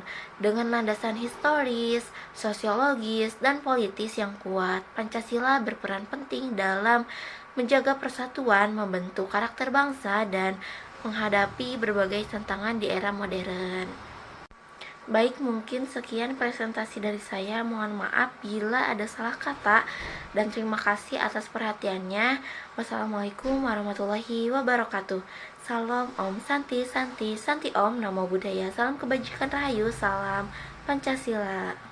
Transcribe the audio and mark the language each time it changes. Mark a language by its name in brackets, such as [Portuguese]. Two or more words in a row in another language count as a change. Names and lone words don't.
[Indonesian] Dengan landasan historis, sosiologis, dan politis yang kuat, Pancasila berperan penting dalam menjaga persatuan, membentuk karakter bangsa, dan menghadapi berbagai tantangan di era modern. Baik, mungkin sekian presentasi dari saya. Mohon maaf bila ada salah kata, dan terima kasih atas perhatiannya. [Arabic] والسلام عليكم ورحمة الله وبركاته. [Indonesian] Salam [Sanskrit] Om Santi Santi Santi Om, [Pali] Namo Buddhaya, [Indonesian] salam kebajikan rahayu, salam Pancasila.